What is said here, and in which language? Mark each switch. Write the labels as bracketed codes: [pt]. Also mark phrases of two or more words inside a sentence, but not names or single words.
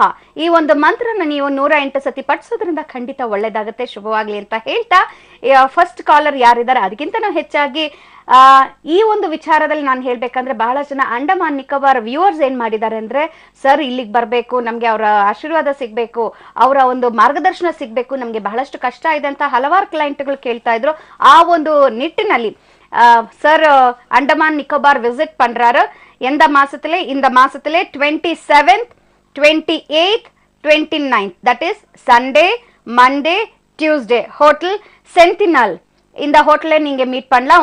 [kn] ಈ ಒಂದು ಮಂತ್ರನ ನೀವು 108 ಸತಿ ಪಠಿಸೋದ್ರಿಂದ ಖಂಡಿತ ಒಳ್ಳೇದಾಗುತ್ತೆ, ಶುಭವಾಗ್ಲಿ ಅಂತ ಹೇಳ್ತಾ, [en] first caller [kn] ಯಾರಿದ್ದಾರೆ ಅದಕ್ಕಿಂತನೂ ಹೆಚ್ಚಾಗಿ ಈ ಒಂದು ವಿಚಾರದಲ್ಲಿ ನಾನು ಹೇಳ್ಬೇಕಂದ್ರೆ, ಬಹಳ ಜನ ಅಂಡಮಾನ್ ನಿಕೋಬಾರ್ ವ್ಯೂವರ್ಸ್ ಏನ್ ಮಾಡಿದ್ದಾರೆ ಅಂದ್ರೆ, ಸರ್ ಇಲ್ಲಿಗೆ ಬರ್ಬೇಕು, ನಮ್ಗೆ ಅವರ ಆಶೀರ್ವಾದ ಸಿಗ್ಬೇಕು, ಅವರ ಒಂದು ಮಾರ್ಗದರ್ಶನ ಸಿಗ್ಬೇಕು, ನಮ್ಗೆ ಬಹಳಷ್ಟು ಕಷ್ಟ ಇದೆ ಅಂತ ಹಲವಾರು ಕ್ಲೈಂಟ್ಗಳು ಕೇಳ್ತಾ ಇದ್ರು. ಆ ಒಂದು ನಿಟ್ಟಿನಲ್ಲಿ [ta] சார் அண்டமான் நிக்கோபார் விசிட் பண்றாரு. எந்த மாசத்திலே? இந்த மாசத்திலே 27th 28th 29th, [en] that is Sunday, Monday, Tuesday, hotel Sentinel. [ta] இந்த ஹோட்டல்ல நீங்க மீட் பண்ணலாம்.